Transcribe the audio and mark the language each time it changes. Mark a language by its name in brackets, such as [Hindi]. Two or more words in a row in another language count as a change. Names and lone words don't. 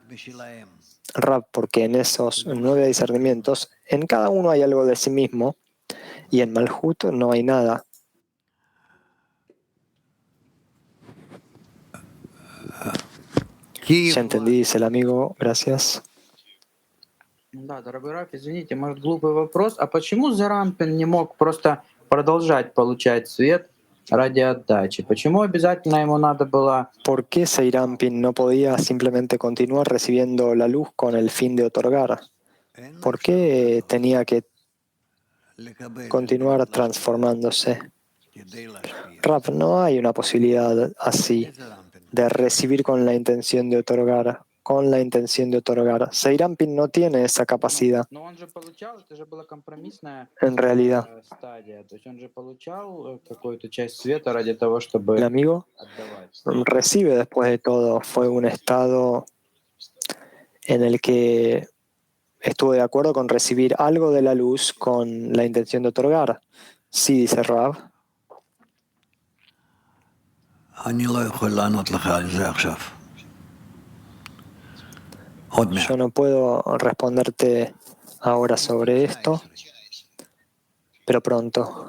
[Spanish] Rab, porque en esos 9 discernimientos, en cada uno hay algo de sí mismo y en Malhut no hay nada. Ya entendí, dice el amigo, gracias. [Russian] Да, дорогой Раф, извините, может, глупый вопрос. А почему Зарампин не мог просто продолжать получать свет ради отдачи? Почему обязательно ему надо было... [Spanish] ¿Por qué Seirampin no podía simplemente continuar recibiendo la luz con el fin de otorgar? ¿Por qué tenía que continuar transformándose? Raf, no hay una posibilidad así de recibir con la intención de otorgar. Con la intención de otorgar. Seirampin no tiene esa capacidad. [Russian] Но он же получал, это же была компромиссная [Spanish] En realidad, [Russian] стадия. То есть он же получал какую-то часть света ради того, чтобы [Spanish] el amigo [Russian] отдавать. [Spanish] recibe después de todo. Fue un estado en el que estuvo de acuerdo con recibir algo de la luz con la intención de otorgar. Sí, dice Rav. Yo no puedo responderte ahora sobre esto, pero pronto.